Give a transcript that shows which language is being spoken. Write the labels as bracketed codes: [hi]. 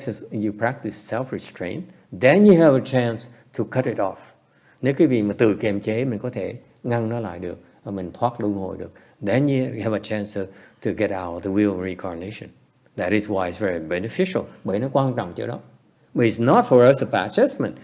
[en] You practice self-restraint, then you have a chance to cut it off. [vi] Nếu cái vị mà tự kiềm chế mình có thể ngăn nó lại được và mình thoát luân hồi được, [en] then you have a chance to get out the wheel of reincarnation. That is why it's very beneficial. [vi] Bởi nó quan trọng chỗ đó. [en] But it's not for us to pass judgment.